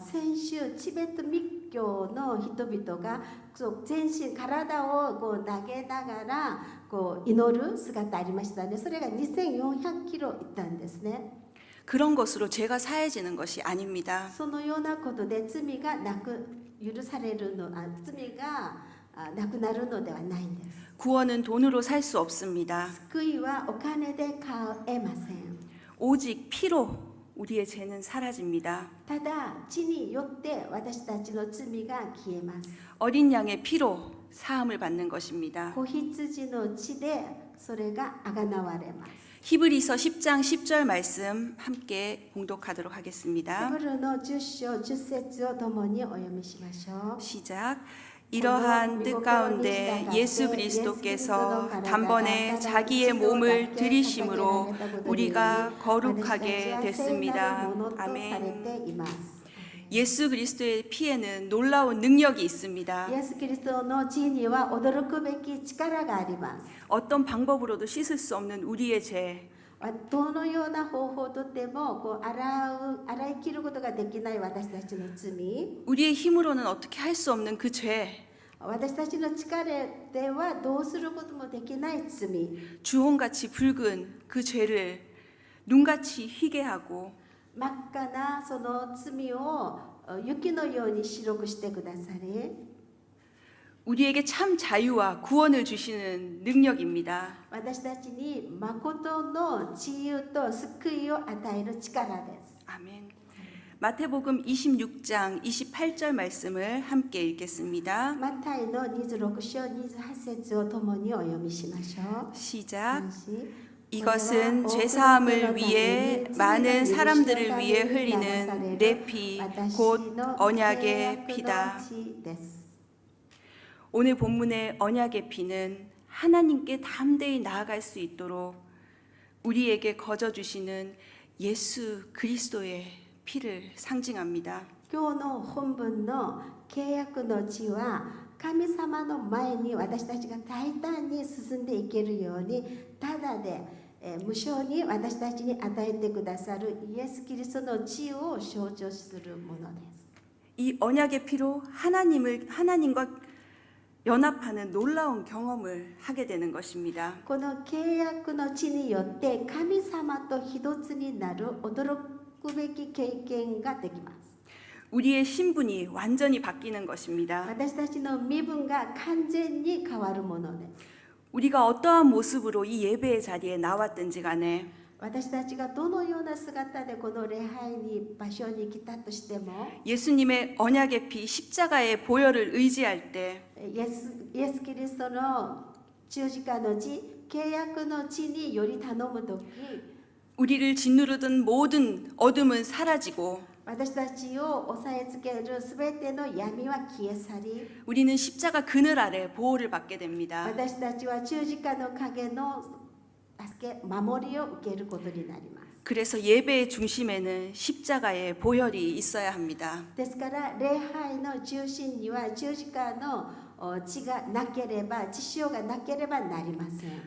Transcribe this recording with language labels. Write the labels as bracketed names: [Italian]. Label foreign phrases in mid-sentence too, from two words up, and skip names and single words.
[Japanese] 先週チベット密教の人々が全身体を投げながら祈る姿ありましたね。それが2400キロいったんですね。 [Korean] 그런 것으로 죄가 사해지는 것이 아닙니다. [Japanese] そのようなことで罪が許されるの罪がなくなるのではないんです。 [Korean] 구원은 돈으로 살 수 없습니다. [Japanese] 救いはお金で買えません。 [Korean] 오직 피로 우리의 죄는 사라집니다. [Japanese] ただ血によって私たちの罪が消えます。 [Korean] 어린 양의 피로 사함을 받는 것입니다. [Japanese] 子羊の血でそれがあがなわれます。 [Korean] 히브리서 10장 10절 말씀 함께 봉독하도록 [Japanese] ヘ [Korean] 하겠습니다. [Japanese] ブルの10章10節を共にお読みしましょう。 [Korean] 시작. 이러한 뜻 가운데 예수 그리스도께서 단번에 자기의 몸을 들이심으로 우리가 거룩하게 됐습니다. 아멘. 예수 그리스도의 피에는 놀라운 능력이 있습니다. [Japanese] イエス・キリストの血には驚くべき力があります。 [Korean] 어떤 방법으로도 씻을 수 없는 우리의 죄, [Japanese] どのような方法とっても洗い切ることができない私たちの罪、 [Korean] 우리의 힘으로는 어떻게 할 수 없는 그 죄, [Japanese] 私たちの力ではどうすることもできない罪、 [Korean] 주홍같이 붉은 그 죄를 눈같이 희게 하고 [Japanese] 真っ赤なその罪を雪のように白くしてくださり、 [Korean] 우리에게 참 자유와 구원을 주시는 능력입니다. [Japanese] 私たちに誠の自由と救いを与える力です。 [Korean] 아멘. 마태복음 26장 28절 말씀을 함께 읽겠습니다. [Japanese] マタイの26章28節を共にお読みしましょう。 [Korean] 시작. 三子 이것은 죄사함을 위해 많은 사람들을 위해 흘리는 내 피, 곧 언약의 피다. 오늘 본문의 언약의 피는 하나님께 담대히 나아갈 수 있도록 우리에게 거저 주시는 예수 그리스도의 피를 상징합니다. [Japanese] 今日の本文の契約の地は神様の前に私たちが大胆に進んでいけるようにただで無償に私たちに与えてくださるイエス・キリストの地を象徴するものです。 [Korean] 이 언약의 피로 하나님과 연합하는 놀라운 경험을 하게 되는 것입니다. [Japanese] この契約の地によって神様と一つになる驚くべき経験ができます。 [Korean] 우리의 신분이 완전히 바뀌는 것입니다. [Japanese] 私たちの身分が完全に変わるものです。 [Korean] 우리가 어떠한 모습으로 이 예배의 자리에 나왔든지 간에 [Japanese] 私たちがどのような姿でこの礼拝に場所に来たとしても [Korean] 예수님의 언약의 피 십자가의 보혈을 의지할 때 [Japanese] イエス・キリストの十字架の地契約の地により頼むとき [Korean] 우리를 짓누르던 모든 어둠은 사라지고 [Japanese] 私たちを押さえつけるすべての闇は消え去り [Korean] 우리는 십자가 그늘 아래 보호를 받게 됩니다. [Japanese] 私たちは十字架の影の助け守りを受けることになります。 [Korean] 그래서 예배의 중심에는 십자가의 보혈이 있어야 합니다. [Japanese] ですから礼拝の中心には十字架の血がなければ血潮がなければなりません。